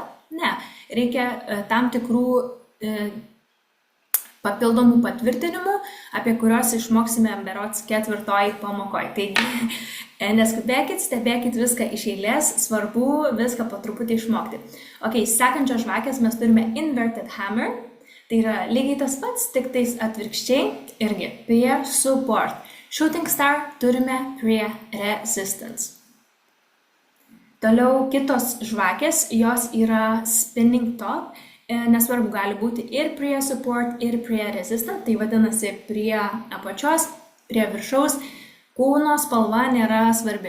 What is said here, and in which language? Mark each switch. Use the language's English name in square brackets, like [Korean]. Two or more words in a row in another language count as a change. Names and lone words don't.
[Lithuanian] Ne, reikia tam tikrų papildomų patvirtinimų, apie kuriuos išmoksime berods 4 pamokoje. Taigi, neskubėkit, stebėkit viską iš eilės, svarbu viską po truputį išmokti. Ok, sekančios žvakės mes turime [English] inverted hammer, [Lithuanian] tai yra lygiai tas pats, tik tais atvirkščiai, irgi prie support. [English] Shooting star [Lithuanian] turime prie resistance. Toliau kitos žvakės, jos yra [English] spinning top, [Lithuanian] nesvarbu, gali būti ir prie support, ir prie resistant, tai vadinasi prie apačios, prie viršaus, kūno spalva nėra svarbi.